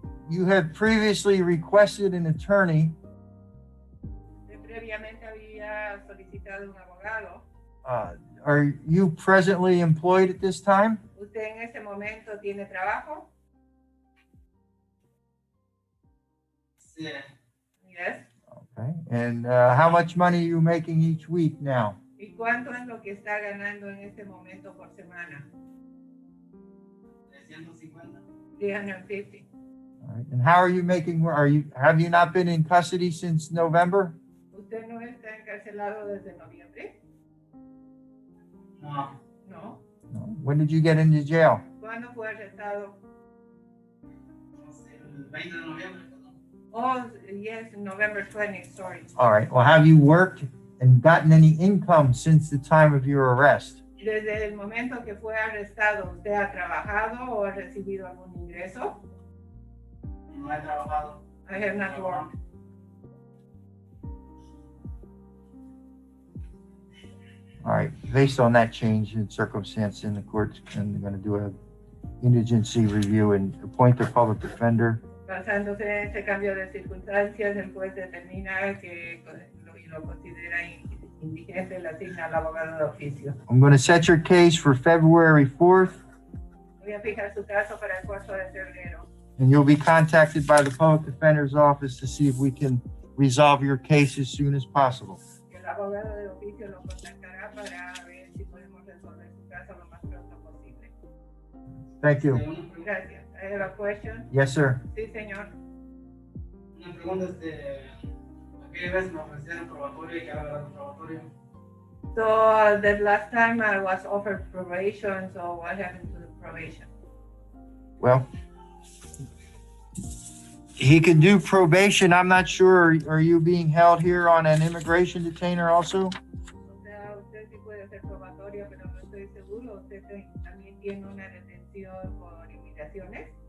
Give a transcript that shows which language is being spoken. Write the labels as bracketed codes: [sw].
[en] You had previously requested an attorney. [es] Usted previamente había solicitado un abogado. [en] Are you presently employed at this time? [es] ¿Usted en este momento tiene trabajo? Sí. [en] Yes. Okay. And how much money are you making each week now? [es] ¿Y cuánto es lo que está ganando en este momento por semana? 350. [en] 350. All right. And how are you making? Have you not been in custody since November? [es] ¿Usted no está encarcelado desde noviembre? No. [en] No. No. When did you get into jail? [es] ¿Cuándo fue arrestado? No sé, el 20 de noviembre. [en] Oh, yes, November 20, sorry. All right. Well, have you worked and gotten any income since the time of your arrest? [es] Desde el momento que fue arrestado, ¿usted ha trabajado o ha recibido algún ingreso? No he trabajado. [en] I have not worked. All right. Based on that change in circumstance in the courts, and they're going to do a indigency review and appoint a public defender. [es] Basándose en ese cambio de circunstancias, el juez determina que lo considera indigente, le asigna al abogado de oficio. [en] I'm going to set your case for February 4th, [es] Voy a fijar su caso para el 4 de febrero. [en] and you'll be contacted by the public defender's office to see if we can resolve your case as soon as possible. [es] El abogado de oficio lo contactará para ver si podemos resolver su caso lo más pronto posible. [en] Thank you. Gracias. I have a question. Yes, sir. [es] Sí, señor. Una pregunta, aquella vez me ofrecieron probatorio y que haga el probatorio. [en] So the last time I was offered probation, so what happened to the probation? Well, he can do probation. I'm not sure. Are you being held here on an immigration detainer also? [es] O sea, usted sí puede hacer probatoria, pero no estoy seguro. ¿Usted también tiene una detención por inmigraciones?